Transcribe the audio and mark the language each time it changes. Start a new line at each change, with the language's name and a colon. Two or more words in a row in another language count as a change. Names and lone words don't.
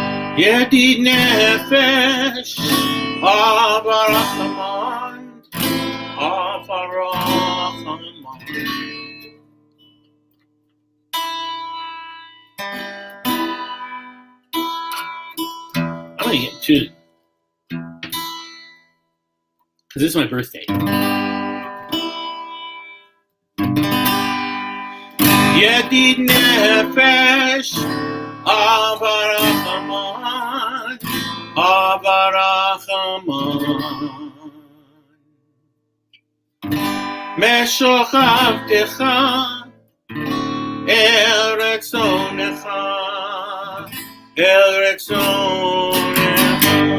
Hebrew: ידיד נפש אב הרחמן, אב הרחמן.
English: I'm gonna get two, because this is my birthday.
Hebrew: ידיד נפש אב הרחמן, אב הרחמן. משוך עבדך אל רצונך, אל רצונך.